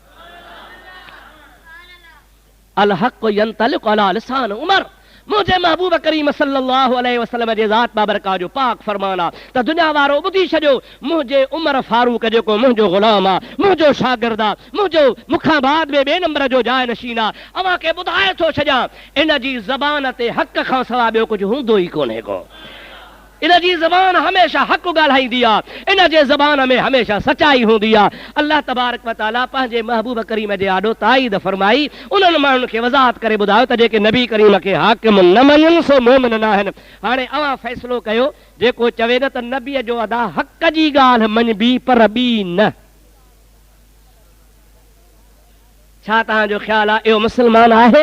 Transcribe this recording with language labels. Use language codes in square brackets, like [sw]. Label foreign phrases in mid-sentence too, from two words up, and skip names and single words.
[ar] الحق ينطلق على لسان عمر, [sd] मुझे महबूब करीम [ar] صلى الله عليه وسلم [sd] जे ज़ात बाबरका जो पाक फरमान आहे त दुनिया वारो ॿुधी छॾियो, मुंहिंजे उमर फारूक जेको मुंहिंजो ग़ुलाम आहे, मुंहिंजो शागिर्द आहे, मुंहिंजो मूंखां बाद में ॿिए नंबर जो जाइ नशीन आहे, अव्हां खे ॿुधाए थो छॾियां इन जी ज़बान ते हक़ खां सवाइ ॿियो कुझु हूंदो ई कोन्हे को। इन जी ज़बान हमेशह हक़ ॻाल्हाईंदी आहे, इन जे ज़बान में हमेशह सचाई हूंदी आहे। अल्लाह [ar] تبارك وتعالى [sd] पंहिंजे महबूब करीम जे आॾो ताईद फरमाई, उन्हनि माण्हुनि खे वज़ाहत करे ॿुधायो त जेके नबी करीम खे हाकिम न मञनि सो मोमिन न आहिनि। हाणे अव्हां फ़ैसिलो कयो, जेको चवे न त नबीअ जो अदा हक़ जी ॻाल्हि मञबी पर ॿी न, छा तव्हांजो ख़्यालु आहे इहो मुस्लमान आहे?